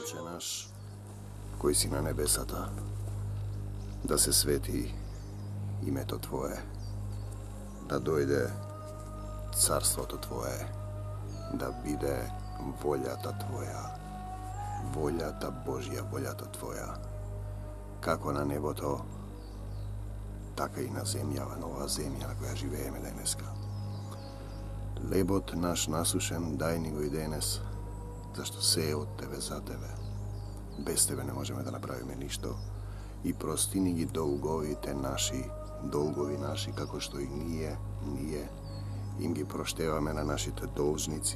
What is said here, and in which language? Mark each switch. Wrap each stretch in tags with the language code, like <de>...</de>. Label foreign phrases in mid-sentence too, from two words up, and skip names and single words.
<mk>Оче наш, кој си на небесата, да се свети име то Твое, да дојде царство то Твое, да биде волја та Твоја, волја та Божја, волја та Твоја, како на небо то, така и на земјава, нова земја на која живееме денеска. Лебот наш насушен, дај ни го и денес, зашто се е од Тебе за Тебе. Без Тебе не можеме да направиме ништо. И прости ни ги долговите наши, долгови наши, како што и ние им ги проштеваме на нашите должници.</mk>